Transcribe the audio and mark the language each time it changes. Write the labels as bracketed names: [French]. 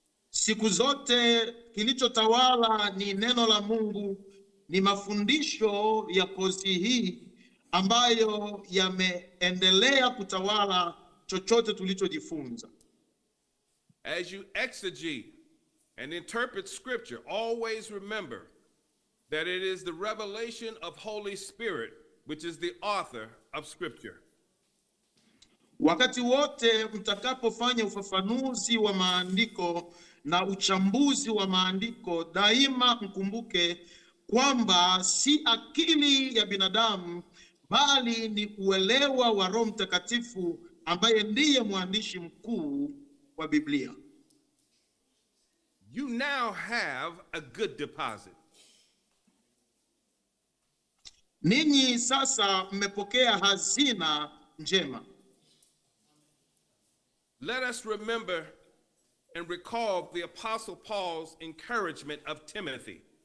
[Swahili] Siku zote kilichotawala ni neno la Mungu, ni mafundisho ya kozi hii ambayo yameendelea kutawala chochote tulichojifunza. [English] As you exegete and interpret Scripture, always remember that it is the revelation of Holy Spirit which is the author of Scripture. [Swahili] Wakati wote mtakapofanya ufafanuzi wa maandiko na uchambuzi wa maandiko, daima mkumbuke kwamba si akili ya binadamu bali ni uelewa wa Roho Mtakatifu ambaye ndiye mwandishi mkuu wa Biblia. [English] You now have a good deposit. [Swahili] Ninyi sasa mmepokea hazina njema. [English] Let us remember and recall the Apostle Paul's encouragement of Timothy.